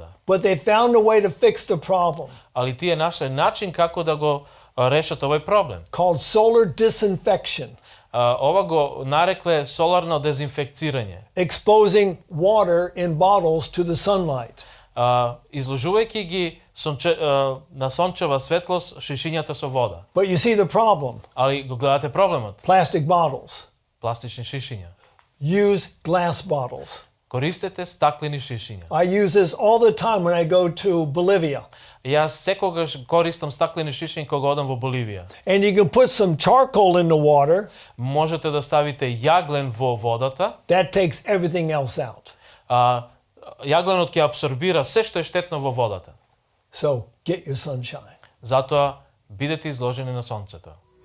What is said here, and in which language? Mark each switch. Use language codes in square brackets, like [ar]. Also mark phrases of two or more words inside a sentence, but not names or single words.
[en] But they found a way to fix the problem [mk] Али тие нашле начин како да го решат овој проблем. [en] called solar disinfection, [mk] Ова го нарекле соларно дезинфекцирање. [en] exposing water in bottles to the sunlight. [mk] Изложувајќи ги на сончева светлост шишињата со вода. [en] But you see the problem. [mk] Али го гледате проблемот. [en] Plastic bottles. [mk] Пластични шишиња. [en] Use glass bottles. [mk] Користете стаклени шишиња. [en] I use this all the time when I go to Bolivia. [mk] Јас секогаш користам стаклени шишиња кога одам во Боливија. [en] And you can put some charcoal in the water. [mk] Можете да ставите јаглен во водата. [en] That takes everything else out. [mk] Јагленот ќе апсорбира се што е штетно во водата. [en] So get your sunshine. [mk] Затоа бидете изложени на сонцето.